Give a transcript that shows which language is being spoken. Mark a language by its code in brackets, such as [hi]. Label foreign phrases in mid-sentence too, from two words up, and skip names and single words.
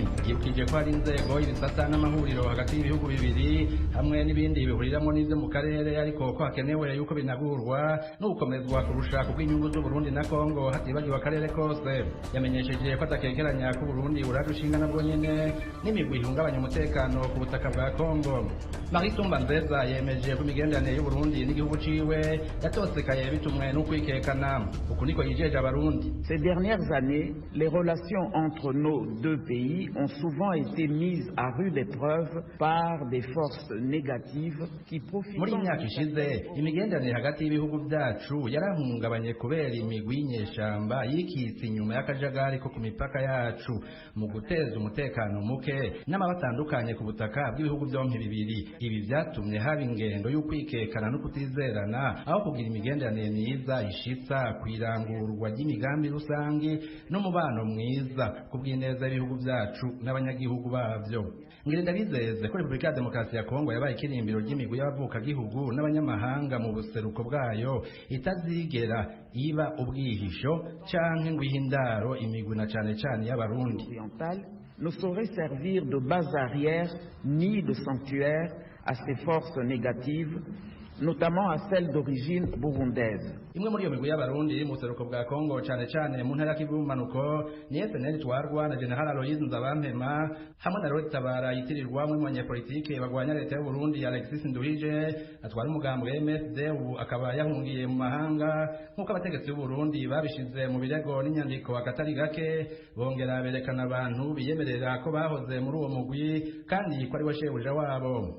[rn] Yibukije ko hari inzego ibisata n'amahuriro hagati y'ibihugu bibiri hamwe n'ibindi bihuriramwo n'ivyo mu karere, ariko ko hakenewe yuko binagurwa no gukomezwa kurusha kubw'inyungu z'Uburundi na Congo hatibagiwe akarere kose. Yamenyesheje ko atakekeranya ko Burundi urarushinga nabwo nyene n'imigwi ihungabanya umutekano ku butaka bwa Congo. Marie Tumbanzeza yemeje ko imigenderanire y'u Burundi n'igihugu ciwe yatosekaye bitumwe no kwikekana. Uku niko yijeje abarundi. [fr] Ces dernières années, les relations entre nos deux pays ont souvent été mises à rude épreuve par des forces négatives qui profitent. [rn] Muri imyaka ishize imigenderanire hagati y'ibihugu byacu yarahungabanye kubera imigwi y'inyeshyamba yikitse inyuma y'akajagari ko ku mipaka yacu mu guteza umutekano muke n'amabatandukanye ku butaka bw'ibihugu byombi bibiri. Ibi byatumye haba ingendo y'ukwikekana no kutizerana aho kugira imigenderanire myiza ishitsa kwirangurwa ry'imigambi rusangi n'umubano mwiza kubw'ineza y'ibihugu byacu n'abanyagihugu bavyo. Ngirinda bizeze ko Repubulika ya Demokarasi ya Congo yabaye ikirimbiro ry'imigwi y'abavuka gihugu n'abanyamahanga mu buseruko bwayo itazigera iba ubwihisho canke ngo ihindaro imigwi na cane y'abarundi. [fr] Ne saurait servir de base arrière ni de sanctuaire à ces forces négatives, notamment à celles d'origine burundaise. [rn] Imwe muri iyo migwi y'abarundi iri mu buseruko bwa Congo cane mu ntara y'Ibumanuko ni FNL twarwa na General Aloys Nzabampema hamwe na Lord Tabara yitirirwa mu banyapolitike bagwanya leta y'u Burundi Alexis Nduhije atwara umugambwe MSD ubu akaba yahungiye mu mahanga nk'uko abategetsi b'u Burundi babishize mu birego n'inyandiko akatari gake, bongera berekana abantu biyemerera ko bahoze muri uwo mugwi kandi ko ari we shebuja wabo.